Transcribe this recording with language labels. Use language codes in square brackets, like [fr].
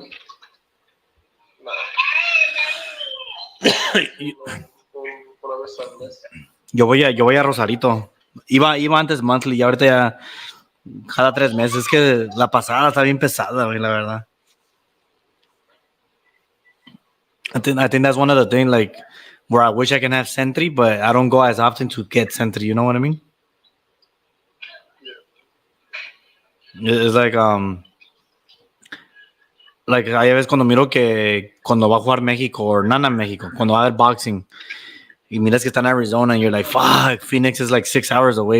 [es] Nah, una vez al mes. Yo voy a Rosarito. Iba antes monthly y ahorita ya cada 3 meses. Es que la pasada está bien pesada, güey, la verdad. [en] I think that's one of the things, like, where I wish I can have Sentry, but I don't go as often to get Sentry. You know what I mean? It's like [es] hay veces cuando miro que cuando va a jugar México o Nana México, cuando va a haber boxing, y miras que está en Arizona, [en] and you're like, fuck, Phoenix is like 6 hours away.